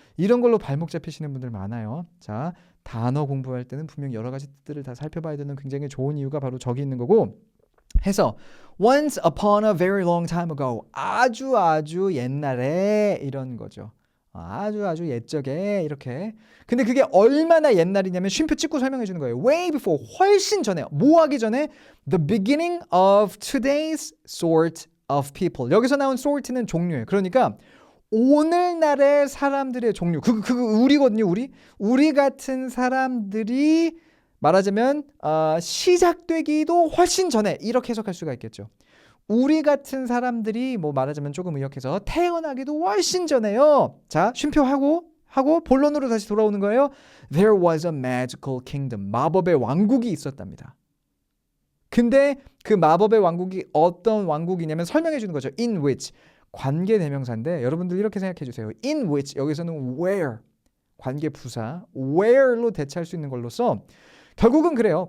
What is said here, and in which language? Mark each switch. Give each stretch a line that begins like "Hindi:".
Korean: 이런 걸로 발목 잡히시는 분들 많아요. 자, 단어 공부할 때는 분명 여러 가지 뜻들을 다 살펴봐야 되는 굉장히 좋은 이유가 바로 저기 있는 거고 해서
English: once upon a very long time ago
Korean: 아주 옛날에 이런 거죠. 아주 옛적에 이렇게 근데 그게 얼마나 옛날이냐면 쉼표 찍고 설명해 주는 거예요.
English: way before
Korean: 훨씬 전에 뭐 하기 전에
English: the beginning of today's sort of people
Korean: 여기서 나온 sort는 종류예요. 그러니까 오늘날의 사람들의 종류 그 우리거든요. 우리 같은 사람들이 말하자면 시작되기도 훨씬 전에 이렇게 해석할 수가 있겠죠. 우리 같은 사람들이 뭐 말하자면 조금 의역해서 태어나기도 훨씬 전에요. 자, 쉼표하고 본론으로 다시 돌아오는 거예요.
English: There was a magical kingdom.
Korean: 마법의 왕국이 있었답니다. 근데 그 마법의 왕국이 어떤 왕국이냐면 설명해 주는 거죠.
English: In which.
Korean: 관계 대명사인데 여러분들 이렇게 생각해 주세요.
English: In which.
Korean: 여기서는 where. 관계 부사. where로 대체할 수 있는 걸로써 결국은 그래요.